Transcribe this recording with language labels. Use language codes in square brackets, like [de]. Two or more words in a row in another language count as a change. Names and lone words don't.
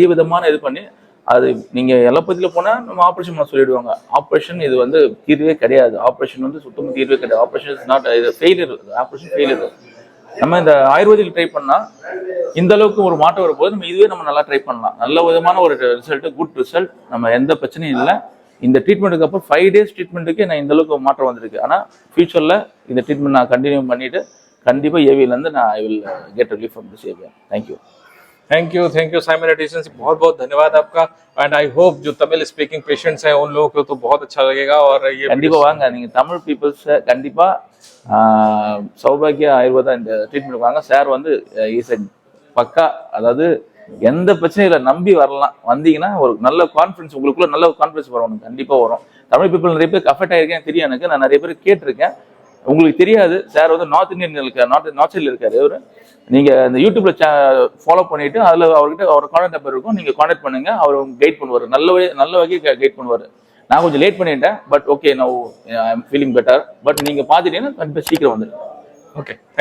[ta] விதமான இது பண்ணி அது நீங்கள் எலோபதியில் போனால் நம்ம ஆப்ரேஷன் பண்ண சொல்லிடுவாங்க ஆப்ரேஷன் இது வந்து தீர்வே கிடையாது ஆப்ரேஷன் வந்து சுத்தமாக தீர்வே கிடையாது [en] operation is not [ta] இது ஃபெயிலியர் [en] operation failure [ta] நம்ம இந்த ஆயுர்வேதிக் ட்ரை பண்ணால் இந்த அளவுக்கு ஒரு மாற்றம் வரும்போது நம்ம இதுவே நம்ம நல்லா ட்ரை பண்ணலாம் நல்ல விதமான ஒரு ரிசல்ட்டு [en] good result [ta] நம்ம எந்த பிரச்சனையும் இல்லை இந்த ட்ரீட்மெண்ட்டுக்கு அப்புறம் 5 டேஸ் ட்ரீட்மெண்ட்டுக்கு நான் இந்த அளவுக்கு மாற்றம் வந்திருக்கு ஆனால் ஃபியூச்சரில் இந்த ட்ரீட்மெண்ட் நான் கண்டினியூ பண்ணிவிட்டு கண்டிப்பாக ஏவியிலேருந்து நான் [en] I will get relief from this area thank you [hi] साइमन एडिशन से बहुत बहुत धन्यवाद आपका [en] and I hope [hi] जो [en] Tamil speaking patients [hi] हैं उन लोगों को तो बहुत अच्छा लगेगा और ये [ta] கண்டிப்பாக வாங்க நீங்கள் [en] Tamil peoples [ta] கண்டிப்பாக சௌபாகியா ஆயுர்வேதா இந்த ட்ரீட்மெண்ட் வாங்க சார் வந்து இஸ் பக்கா அதாவது எந்த பிரச்சனையும் இல்லை நம்பி வரலாம் வந்தீங்கன்னா ஒரு நல்ல கான்ஃபிடன்ஸ் உங்களுக்குள்ள நல்ல கான்ஃபிடன்ஸ் வரும் கண்டிப்பாக வரும் [en] Tamil people [ta] நிறைய பேர் அஃபெக்ட் ஆகிருக்கேன் தெரியும் எனக்கு நான் நிறைய பேர் கேட்டிருக்கேன் உங்களுக்கு தெரியாது சார் வந்து [en] North Indian [ta] இருக்கார் நார்த் சைடில் இருக்காரு அவர் நீங்கள் இந்த யூடியூப்ல ஃபாலோ பண்ணிட்டு அதில் அவர்கிட்ட அவர் கான்டாக்ட் நம்பர் இருக்கும் நீங்கள் கான்டாக்ட் பண்ணுங்க அவர் கைட் பண்ணுவார் நல்ல வகையை கைட் பண்ணுவார் நான் கொஞ்சம் லேட் பண்ணிட்டேன் [en] but okay now I am feeling better but [ta] நீங்கள் பார்த்துட்டீங்கன்னா கண்டிப்பாக சீக்கிரம் வந்துடுங்க